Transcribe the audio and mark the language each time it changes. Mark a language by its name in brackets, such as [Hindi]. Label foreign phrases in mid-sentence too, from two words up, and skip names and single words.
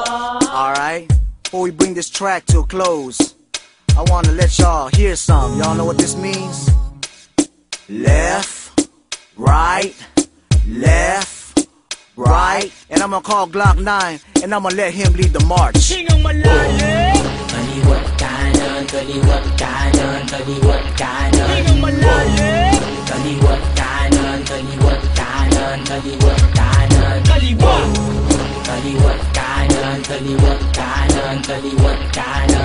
[English] Alright, before we bring this track to a close, I wanna let y'all hear some. Y'all know what this means? Left, right, and I'm gonna call Glock 9, and I'm gonna let him lead the march. [Filipino] Kaliwat kanan, kaliwat kanan, kaliwat kanan. Kaliwat kanan, kaliwat kanan, kaliwat kanan. Kaliwat kanan, kaliwat kanan, kaliwat kanan.